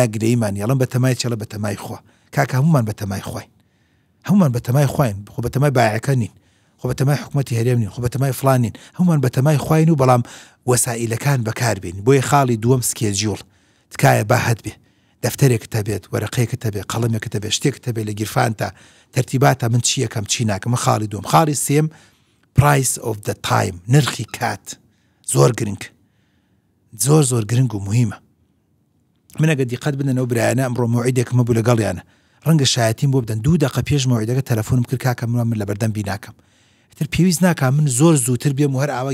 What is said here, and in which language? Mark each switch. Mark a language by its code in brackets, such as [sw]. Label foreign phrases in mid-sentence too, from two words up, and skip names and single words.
[ckb] گرەیمان یاڵم بە تەمای چێڵە بە تەمای خۆ کاکە هەمومان بە تەمای خۆین هەمومان بە تەمای خۆین خۆ بە تەمای بایعەکە نین خۆ بە تەمای حکومەتی هەرێم نین خۆ بە تەمای فڵان نین هەمومان بە تەمای خۆین و بەڵام وەسائیلەکان بەکاربێنین بۆیە خاڵی دووەم سکێجوڵ تکایە با هەت بێ دەفتەرێکت هەبێت وەرەقەیەکت هەبێت قەڵەمێکت هەبێت شتێکت هەبێت لە گیرفانتە تەرتیباتە من چی یەکەم چی ناکەم خاڵی دووەم خاڵی سێم [en] price of the time [ckb] نرخی کات زۆر گرنگ زۆر گرنگ و مهمە من ئەگە دیقەت بدەنەوە برایانە ئەمڕۆ موعیدێکمە بوو لەگەڵیانە ڕەنگە شایەتیم بۆ بدەن 2 دقیقە پێش موعیدەکە تەلەفۆنم کرد کاکە من لە بەردەم بی ناکەم تر پێویست ناکە من زۆر زووتر بێم و هەر ئاوا